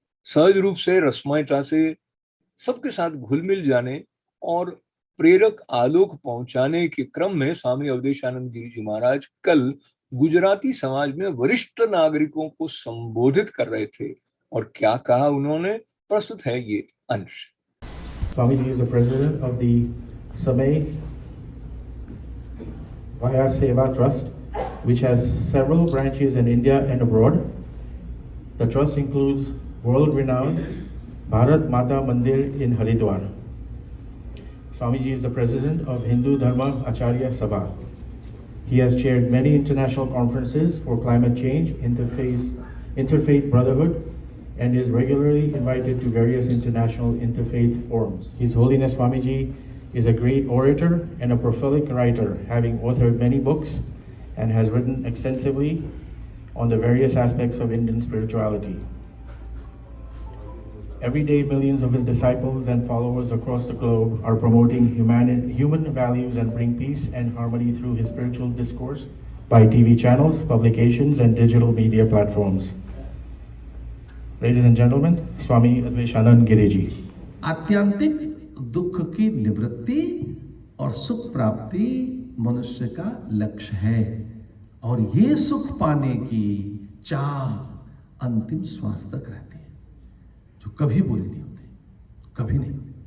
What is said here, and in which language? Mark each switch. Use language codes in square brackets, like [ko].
[hi] सहज रूप से रसमयता से सबके साथ घुल मिल जाने और प्रेरक आलोक पहुंचाने के क्रम में स्वामी अवधेशानंद गिरी जी महाराज कल गुजराती समाज में वरिष्ठ नागरिकों को संबोधित कर रहे थे, और क्या कहा उन्होंने, प्रस्तुत है ये अंश। [en] Swamiji is the president of the Samay Vaya Seva Trust, which has several branches in India and abroad. The trust includes world-renowned Bharat Mata Mandir in Haridwar. Swamiji is the president of Hindu Dharma Acharya Sabha. He has chaired many international conferences for climate change, interfaith brotherhood, and is regularly invited to various international interfaith forums. His Holiness Swamiji is a great orator and a prolific writer, having authored many books and has written extensively on the various aspects of Indian spirituality. Every day, millions of his disciples and followers across the globe are promoting human values and bring peace and harmony through his spiritual discourse by TV channels, publications, and digital media platforms. Ladies and gentlemen, Swami Advaishanand Giri Ji. [hi] आत्यंतिक दुख की निवृत्ति और सुख प्राप्ति मनुष्य का लक्ष्य है, और ये सुख पाने की चाह अंतिम श्वास तक रहती है, जो कभी पूरी नहीं होती, कभी नहीं।